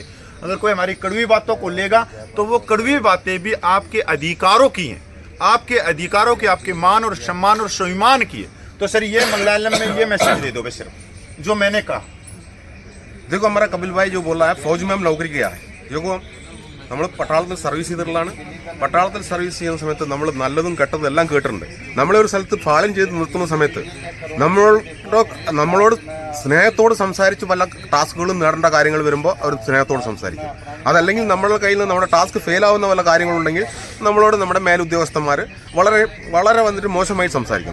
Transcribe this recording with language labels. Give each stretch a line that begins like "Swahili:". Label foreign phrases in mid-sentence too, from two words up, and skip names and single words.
Hindi: अगर कोई हमारी कड़वी बातों को लेगा तो वो कड़वी बातें भी आपके अधिकारों की हैं, आपके अधिकारों की, आपके मान और सम्मान और स्वाभिमान की है। तो सर ये मलयालम में ये मैसेज दे दो बस सिर्फ जो मैंने कहा। देखो हमारा कपिल भाई जो बोल रहा है फौज में हम नौकरी किया है।
Malayalam: देखो നമ്മൾ പട്ടാളത്തിൽ സർവീസ് ചെയ്തിട്ടുള്ളതാണ്. പട്ടാളത്തിൽ സർവീസ് ചെയ്യുന്ന സമയത്ത് നമ്മൾ നല്ലതും കെട്ടതും എല്ലാം കേട്ടിട്ടുണ്ട്. നമ്മളെ ഒരു സ്ഥലത്ത് ഫാളം ചെയ്ത് നിർത്തുന്ന സമയത്ത് നമ്മളോട് സ്നേഹത്തോട് സംസാരിച്ച് വല്ല ടാസ്കുകളും നേടേണ്ട കാര്യങ്ങൾ വരുമ്പോൾ അവർ സ്നേഹത്തോട് സംസാരിക്കും. അതല്ലെങ്കിൽ നമ്മളുടെ കയ്യിൽ നിന്ന് നമ്മുടെ ടാസ്ക് ഫെയിലാവുന്ന വല്ല കാര്യങ്ങളുണ്ടെങ്കിൽ നമ്മളോട് നമ്മുടെ മേലുദ്യോഗസ്ഥന്മാർ വളരെ വളരെ വന്നിട്ട് മോശമായി സംസാരിക്കും.